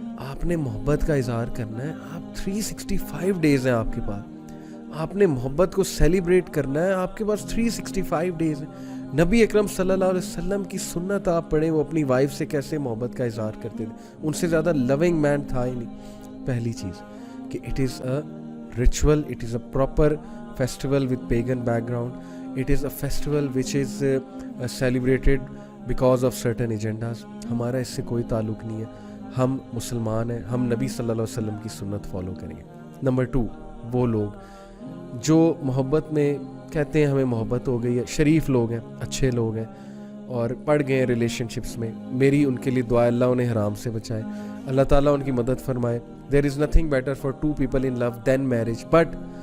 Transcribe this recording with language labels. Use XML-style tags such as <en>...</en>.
<ur>آپ نے محبت کا اظہار کرنا ہے, آپ 365 ڈیز ہیں آپ کے پاس, آپ نے محبت کو سیلیبریٹ کرنا ہے, آپ کے پاس 365 ڈیز ہیں. نبی اکرم صلی اللہ علیہ وسلم کی سنت آپ پڑھیں, وہ اپنی وائف سے کیسے محبت کا اظہار کرتے تھے, ان سے زیادہ لونگ مین تھا ہی نہیں.</ur> <en>پہلی چیز کہ it is a ritual, it is a proper festival with pagan background. It is a festival which is celebrated because of certain agendas.</en> <ur>ہمارا اس سے کوئی تعلق نہیں ہے, ہم مسلمان ہیں, ہم نبی صلی اللہ علیہ وسلم کی سنت فالو کریں گے. نمبر 2, وہ لوگ جو محبت میں کہتے ہیں ہمیں محبت ہو گئی ہے, شریف لوگ ہیں, اچھے لوگ ہیں, اور پڑ گئے ہیں ریلیشن شپس میں, میری ان کے لیے دعا اللہ انہیں حرام سے بچائے, اللہ تعالیٰ ان کی مدد فرمائے.</ur> <en>There is nothing better for two people in love than marriage, but</en>